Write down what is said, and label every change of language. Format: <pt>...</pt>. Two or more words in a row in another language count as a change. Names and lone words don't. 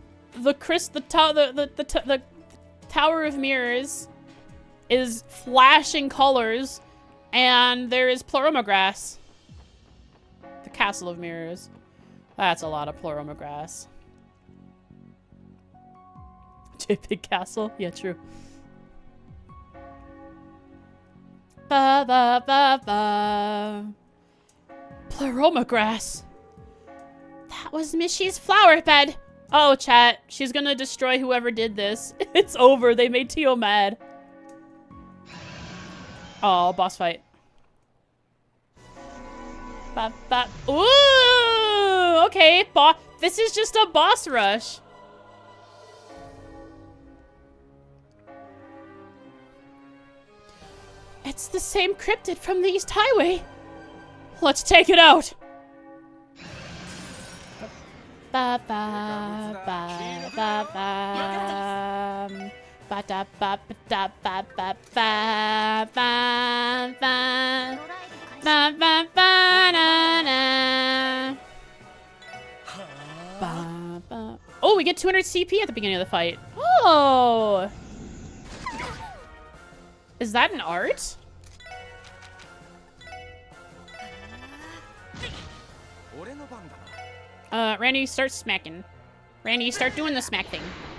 <en>the Tower of Mirrors is flashing colors, and there is Ploroma grass. The Castle of Mirrors. That's a lot of Ploroma grass. Big Castle? Yeah, true. Ba ba ba ba. Ploroma grass. That was Mishy's flower bed. Oh, chat. She's gonna destroy whoever did this. It's over. They made Tio mad. Oh, boss fight. Ba ba. Ooh! Okay, this is just a boss rush. It's the same cryptid from the East Highway. Let's take it out. Ba ba ba ba ba. Ba da ba ba da ba ba ba ba ba. Ba ba ba na na. Ba ba. Oh, we get 200 CP at the beginning of the fight. Oh. Is that an art? Randy, start smacking. Randy, start doing the smack thing.</en>